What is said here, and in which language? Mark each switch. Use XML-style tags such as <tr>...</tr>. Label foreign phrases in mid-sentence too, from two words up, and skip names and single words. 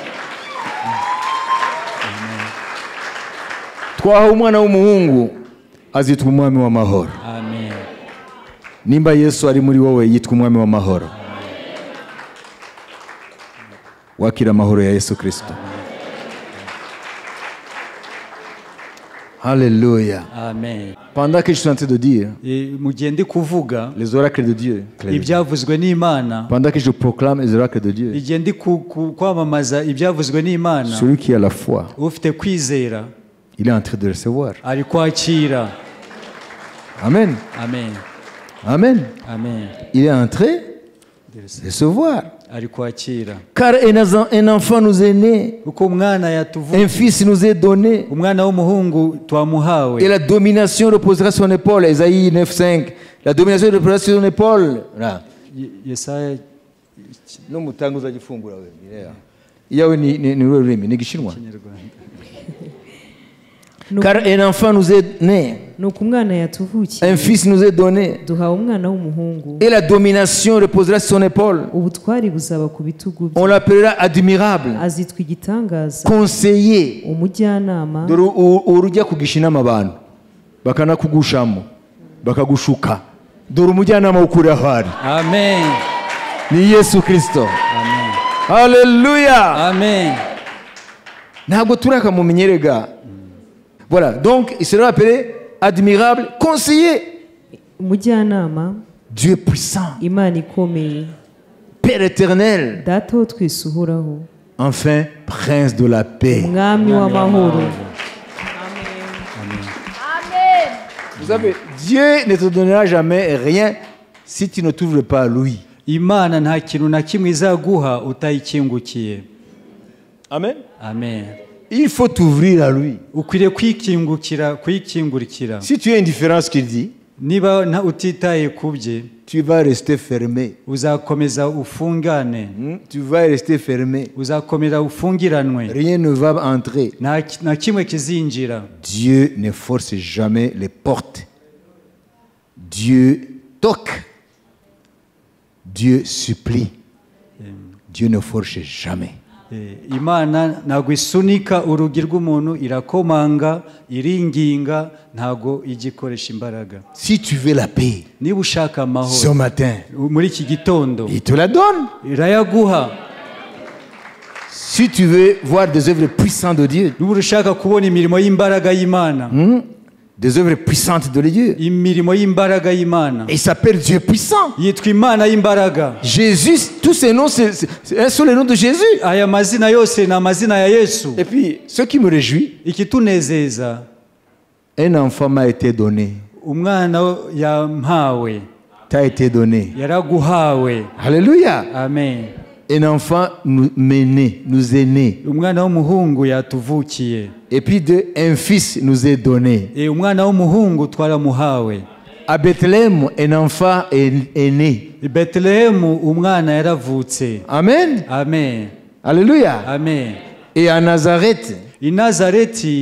<rw>Twaha umwana w'umuhungu azitwa umwami w'amahoro. Amen. Nimba Yesu ari muri wowe yitwa umwami w'amahoro. Wakira amahoro ya Yesu Kristo. Alléluia. amen.</rw> <fr>Pendant que je suis en train de dire</fr> <rw>Mu gihe ndi kuvuga</rw> <fr>les oracles de Dieu,</fr> <rw>ibyavuzwe n'Imana,</rw> <fr>pendant que je proclame les oracles de Dieu,</fr> <rw>igihe ndi kwamamaza ibyavuzwe n'Imana,</rw> <fr>celui qui a la foi,</fr> <rw>ufite kwizera</rw> <fr>il est en train de recevoir.</fr> <rw>ari kwakira. Amen. Amen, Amen. amen.</rw> <fr>Il est en train de recevoir.</fr> <rw>Ari kwakira.</rw> <fr>Car un enfant nous est né,</fr> <rw>Kuko umwana yatuvuye,</rw> <fr>un fils nous est donné,</fr> <rw>umwana w'umuhungu twamuhawe,</rw> <fr>et la domination reposera sur son épaule. Ésaïe 9:5. La domination reposera sur son épaule. Voilà.</fr> <rw>Yesaya N'umutanguza gifungura wewe. Iyawe ni rurimi ni gishinwa.</rw> <fr>Car un enfant nous est né,</fr> <rw>nuko umwana yatuvukiye,</rw> <fr>un fils nous est donné,</fr> <rw>duhawe umwana w'umuhungu,</rw> <fr>et la domination reposera sur son épaule.</fr> <rw>ubutwari buzaba ku bitugu bye,</rw> <fr>On l'appellera admirable,</fr> <rw>azitwa igitangaza,</rw> <fr>conseiller.</fr> <rw>umujyanama, Dore urujya kugisha inama abantu bakanakugushamo bakagushuka, dore umujyanama w'ukuri aho ari amen, ni Yesu Kristo. amen, Alléluia. amen. Ntabwo turakamumenyerega.</rw> <fr>Voilà, donc il sera appelé admirable, conseiller,</fr> <rw>umujyanama,</rw> <fr>Dieu puissant,</fr> <rw>imana ikomeye,</rw> <fr>Père éternel,</fr> <rw>data wo twese uhoraho,</rw> <fr>enfin prince de la paix.</fr> <rw>umwami w'amahoro.</rw> <fr>Vous savez, Dieu ne te donnera jamais rien si tu ne t'ouvres pas à lui.</fr> <rw>Imana nta kintu na kimwe izaguha utayikingukiye. Amen. Amen.</rw> <fr>Il faut t'ouvrir à lui.</fr> <rw>Ukwiriye kwikingurikira.</rw> <fr>Si tu es indifférent à ce qu'il dit,</fr> <rw>Niba utitaye kubye,</rw> <fr>tu vas rester fermé.</fr> <rw>uzakomeza ufungane,</rw> <fr>Tu vas rester fermé.</fr> <rw>uzakomeza ufungiranwe,</rw> <fr>Rien ne va entrer.</fr> <rw>nta kimwe kizinjira.</rw> <fr>Dieu ne force jamais les portes. Dieu toque. Dieu supplie. Dieu ne force jamais.</fr> <rw>Imana ntabwo isunika urugi rw'umuntu, irakomanga, iringinga, ntabwo igikoresha imbaraga.</rw> <fr>Si tu veux la paix,</fr> <rw>Niba ushaka</rw> <fr>ce</fr> <rw>amahoro</rw> <fr>matin,</fr> <rw>muri iki gitondo,</rw> <fr>il te la donne.</fr> <rw>irayaguha.</rw> <fr>Si tu veux voir des œuvres puissantes de Dieu,</fr> <rw>Niba ushaka kubona imirimo y'imbaraga y'Imana,</rw> <fr>des œuvres puissantes de Dieu,</fr> <rw>imirimo y'imbaraga y'Imana,</rw> <fr>il s'appelle Dieu puissant.</fr> <rw>yitwa Imana y'imbaraga.</rw> <fr>Jésus, tous ces noms, c'est un seul nom de Jésus.</fr> <rw>Aya mazina yose ni amazina ya Yesu.</rw> <fr>Et puis, ce qui me réjouit,</fr> <rw>Ikitunezeza,</rw> <fr>un enfant m'a été donné.</fr> <rw>umwana yampawe,</rw> <fr>T'a été donné.</fr> <rw>yaraguhawe.</rw> <fr>Alléluia.</fr> <rw>Amen.</rw> <fr>Un enfant nous est né.</fr> <rw>Umwana w'umuhungu yatuvukiye.</rw> <fr>Et puis un fils nous est donné.</fr> <rw>Umwana w'umuhungu twaramuhawe.</rw> <fr>À Bethléem, un enfant est né.</fr> <rw>I Betelehemu umwana yaravutse. Amen. Amen. Alléluia. Amen.</rw> <fr>Et à Nazareth,</fr> <rw>I Nazareti</rw>